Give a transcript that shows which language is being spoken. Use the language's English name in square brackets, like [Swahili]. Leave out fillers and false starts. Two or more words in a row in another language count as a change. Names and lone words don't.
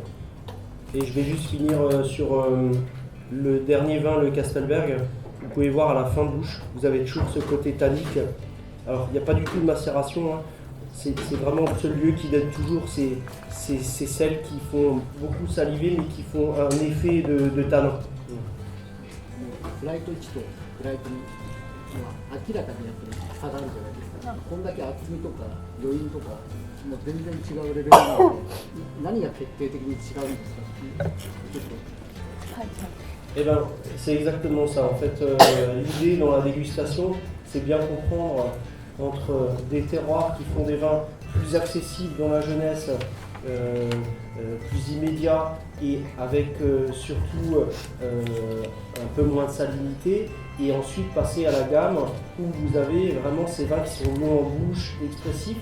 [French] Et je vais juste finir sur le dernier vin, le Kastelberg. Vous pouvez voir à la fin de bouche, vous avez toujours ce côté tannique. Alors il n'y a pas du tout de macération, hein. C'est vraiment ce lieu qui donne toujours ces sels qui font beaucoup saliver mais qui font un effet de tanin. [Japanese] フライト1とフライト2は明らかにやっぱり差があるじゃないですか。こんだけ厚みとか余韻とかもう全然違うレベルなので何が決定的に違うんですか。ちょっと。 [French] Eh ben, c'est exactement ça. En fait, l'idée dans la dégustation, c'est bien comprendre entre des terroirs qui font des vins plus accessibles dans la jeunesse, plus immédiats et avec surtout un peu moins de salinité, et ensuite passer à la gamme où vous avez vraiment ces vins qui sont longs en bouche, expressifs.